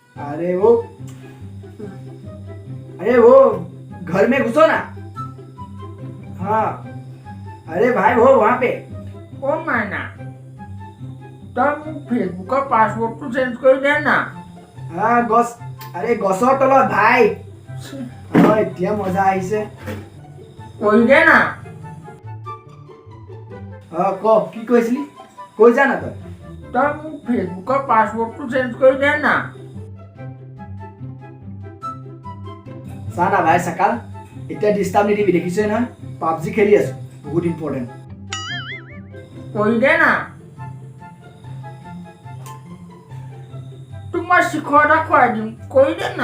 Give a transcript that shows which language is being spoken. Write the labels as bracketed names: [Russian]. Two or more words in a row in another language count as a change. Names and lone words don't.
[Hindi] अरे वो घर में घुसो ना। हाँ अरे भाई वो वहाँ पे। ओ मायना तब फेसबुक का पासवर्ड तो चेंज कर देना। हाँ अरे [Assamese] গছৰ তলত ভাই। এতিয়া মজা আহিছে। কৰি দে না। কি কৈছিলি? কৈ যা না তই। [Hindi] तब फेसबुक का पासवर्ड तो चेंज कर देना। [Assamese] চা না ভাই সকাল এতিয়া ডিস্টার্ব নিদিবি দেখিছে নহয় পাবজি খেলি আছো বহুত ইম্পৰ্টেন্ট। কৰি দে না। তোমার শিখৰটা খুৱাই দিম কৰি দে না।